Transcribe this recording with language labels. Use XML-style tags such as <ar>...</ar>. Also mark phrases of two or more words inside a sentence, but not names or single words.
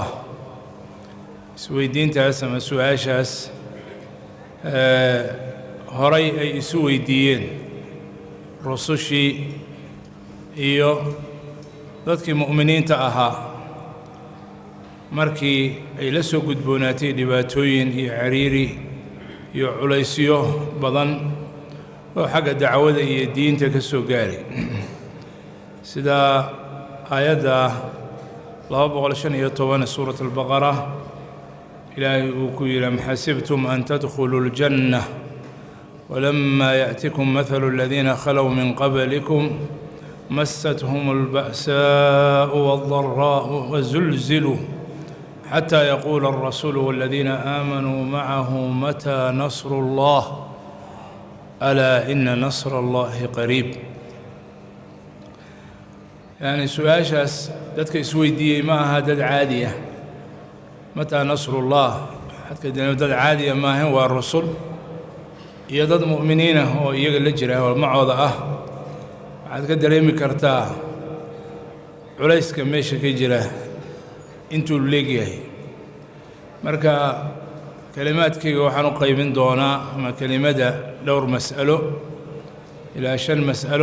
<so>isweydiintaas ama su-aashaas horay ay isu weydiiyeen rusushii iyo dadkii mu'miniinta ahaa markii ay la soo gudboonaatay dhibaatooyin iyo cariiri iyo culaysyo badan oo xagga dacwada iyo diinta ka soo gaaray. sida aayadda 215 suurat albaqara ilaahay uu ku yidhi:</so> <ar>أم حسبتم أن تدخلوا الجنة ولما يأتكم مثل الذين خلوا من قبلكم مستهم البأساء والضراء وزلزلوا حتى يقول الرسول والذين آمنوا معه متى نصر الله ألا إن نصر الله قريب.</ar> <so>يعني سؤاشاس dadka isweydiiyey ma aha dad caadiya.</so> <ar>متى نصر الله حتى</ar> <so>dad caadiya maahan, waa rusul iyo dad mu'miniin ah oo iyaga la jira oo macooda ah. waxaad ka dareemi kartaa culayska meesha ka jira intuu leegyahay. marka kelimaadkayga waxaan u qaybin doonaa ama kelimada dhowr mas'alo ilaa 5 mas'alo.</so>